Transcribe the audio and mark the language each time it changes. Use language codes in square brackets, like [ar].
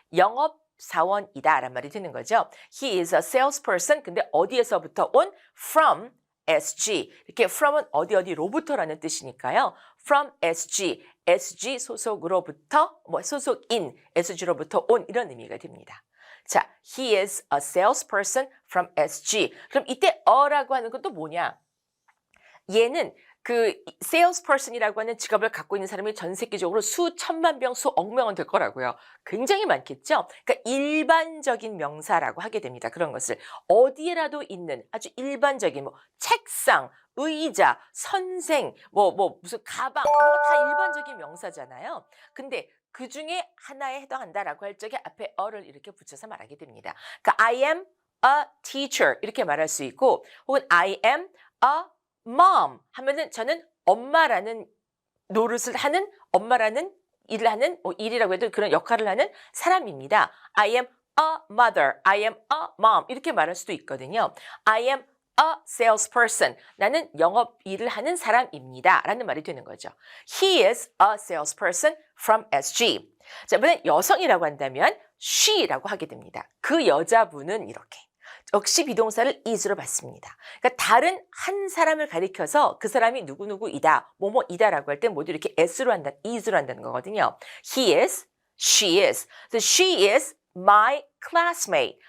[ko] 영업사원이다라는 말이 되는 거죠. [en] He is a salesperson. [ko] 근데 어디에서부터 온? [en] From SG. [ko] 이렇게 from은 어디로부터라는 뜻이니까요. [en] From SG. [ko] SG 소속으로부터, 소속인 SG로부터 온 이런 의미가 됩니다. [en] 자, he is a salesperson from SG. [ko] 그럼 이때 a라고 하는 건 또 뭐냐? 얘는 그 salesperson이라고 하는 직업을 갖고 있는 사람이 전 세계적으로 수천만 명, 수억 명은 될 거라고요. 굉장히 많겠죠? 그러니까 일반적인 명사라고 하게 됩니다. 그런 것을. 어디에라도 있는 아주 일반적인 책상, 의자, 선생, 무슨 가방 이런 거 다 일반적인 명사잖아요. 근데 그 중에 하나에 해당한다라고 할 적에 앞에 a를 이렇게 붙여서 말하게 됩니다. 그러니까 [en] I am a teacher [ko] 이렇게 말할 수 있고 혹은 [en] I am a mom [ko] 하면은 저는 엄마라는 노릇을 하는 엄마라는 일을 하는 일이라고 해도 그런 역할을 하는 사람입니다. [en] I am a mother, I am a mom [ko] 이렇게 말할 수도 있거든요. [en] I am a salesperson. [ko] 나는 영업 일을 하는 사람입니다. 라는 말이 되는 거죠. [en] He is a salesperson from SG. [ko] 자, 이번엔 여성이라고 한다면 she라고 하게 됩니다. 그 여자분은 이렇게. 역시 비동사를 is로 받습니다. 그러니까 다른 한 사람을 가리켜서 그 사람이 누구누구이다, 뭐뭐이다라고 할 때 모두 이렇게 is로 한다는 거거든요. [en] He is, she is. So she is my classmate.